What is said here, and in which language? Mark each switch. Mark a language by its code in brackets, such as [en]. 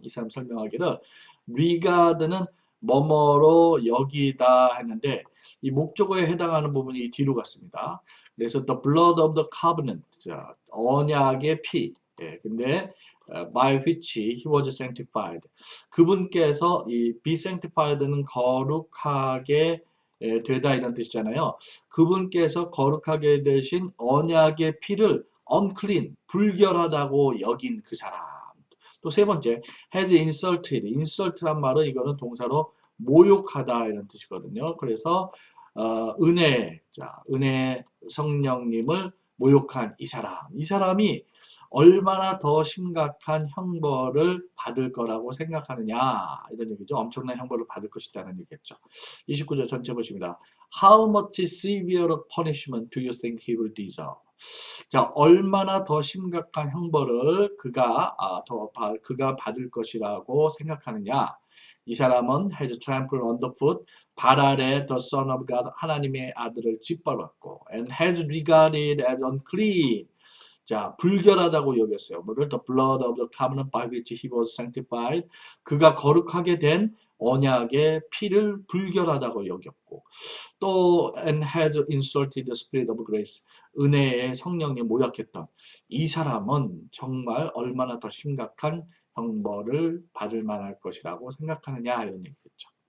[ko] 이 사람 설명하기를 regard는 뭐뭐로 여기다 했는데 이 목적어에 해당하는 부분이 이 뒤로 갔습니다. [en] 그래서 the blood of the covenant, [ko] 자, 언약의 피. 예, 근데 [en] by which he was sanctified. [ko] 그분께서 이 be sanctified는 거룩하게 되다 이런 뜻이잖아요. 그분께서 거룩하게 되신 언약의 피를 unclean, 불결하다고 여긴 그 사람. 또 세 번째, [en] has insulted. [ko] insult란 말은 이거는 동사로 모욕하다 이런 뜻이거든요. 그래서 은혜 성령님을 모욕한 이 사람이 얼마나 더 심각한 형벌을 받을 거라고 생각하느냐 이런 얘기죠. 엄청난 형벌을 받을 것이라는 얘기겠죠. 29절 전체 보십니다. [en] How much severe punishment do you think he will deserve? [ko] 자, 얼마나 더 심각한 형벌을 그가 받을 것이라고 생각하느냐? 이 사람은 [en] has trampled underfoot, [ko] 발 아래 [en] the Son of God, [ko] 하나님의 아들을 짓밟았고, [en] and has regarded as unclean. [ko] 자, 불결하다고 여겼어요. 뭐를 [en] the blood of the covenant by which he was sanctified. [ko] 그가 거룩하게 된 언약의 피를 불결하다고 여겼고, 또 [en] and had insulted the spirit of grace. [ko] 은혜의 성령님 모욕했던 이 사람은 정말 얼마나 더 심각한 형벌을 받을 만할 것이라고 생각하느냐 이런 얘기겠죠.